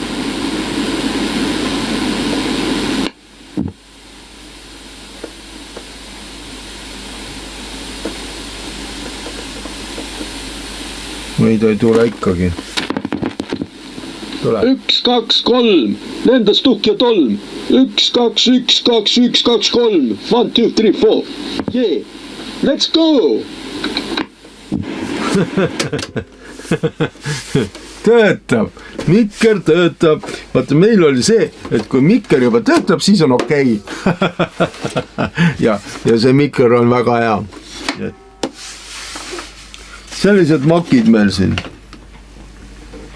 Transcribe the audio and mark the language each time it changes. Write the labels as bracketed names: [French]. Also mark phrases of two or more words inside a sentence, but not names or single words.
[Estonian] Või ta ei tule ikkagi. Tule. 1, 2, 3. Lendas tukk ja tolm. 1, 2, 1, 2, 1, 2, 3. 1, 2, 3, 4. [English] Yeah. Let's go. [Estonian] Töötab. Mikker töötab. Vaata, meil oli see, et kui mikker juba töötab, siis on okei. Ja see mikker on väga hea. Sellised makid meil siin.